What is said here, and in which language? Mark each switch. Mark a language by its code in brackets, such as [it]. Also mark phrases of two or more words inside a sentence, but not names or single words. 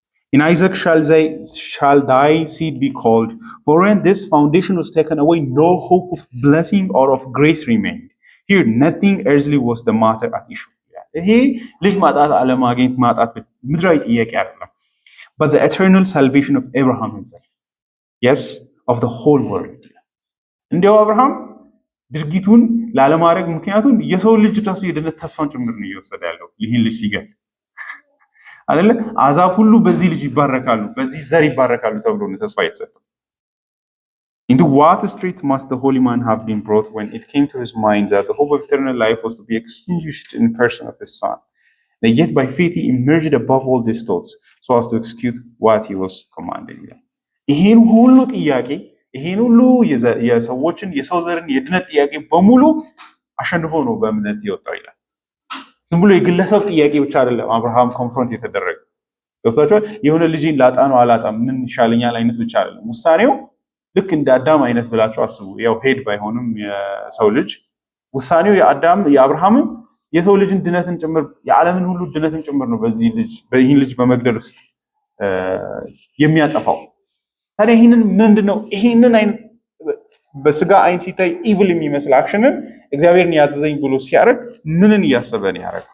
[en] In Isaac shall thy seed be called, for when this foundation was taken away, no hope of blessing or of grace remained. Here nothing earthly was the matter at issue. [am] ይሄ ልጅ ማጣት አለማግኘት ማጣት ምድራዊ ጥያቄ አይደለም. [en] But the eternal salvation of Abraham himself. Yes, of the whole world. [am] እንዲያው አብርሃም ድርጊቱን ላለማድረግ ምክንያቱም የሰው ልጅ ራሱ የድነት ተስፋን ጭምር ነው እየወሰደ ያለው ይህን ልጅ ሲገል አይደለ አሕዛብ ሁሉ በዚህ ልጅ ይባረካሉ በዚህ ዘር ይባረካሉ ተብሎ ነው ተስፋ የተሰጠው. [en] Into what strait must the holy man have been brought when it came to his mind that the hope of eternal life was to be extinguished in the person of his son. And yet by faith he emerged above all these thoughts so as to execute what he was commanded. [am] ይሄን ሁሉ ጥያቄ ይሄን ሁሉ የሰዎችን የሰው ዘርን የድነት ጥያቄ በሙሉ አሸንፎ ነው በእምነት ይወጣው ይላል። ዝም ብሎ የግለሰብ ጥያቄ ብቻ አይደለም አብርሃም ኮንፍሮንት የተደረገ ገብታችኋል። የሆነ ልጅን ላጣ ነው አላጣም ምን ይሻለኛል አይነት ብቻ አይደለም ውሳኔው ልክ እንደ አዳም አይነት ብላችሁ አስቡ። ያው ሄድ ባይሆንም የሰው ልጅ ውሳኔው የአብርሃምም የሰው ልጅን ድነትን ጭምር የዓለምን ሁሉ ድነትን ጭምር ነው በዚህ ልጅ በመግደል ውስጥ የሚያጠፋው። ታዲያ ይሄንን ምንድነው ይሄንን አይነት በስጋ አይን ሲታይ ኢቪል የሚመስል አክሽንን እግዚአብሔርን ያዘዘኝ ብሎ ሲያደርግ ምንን እያሰበ ነው ያደረገው?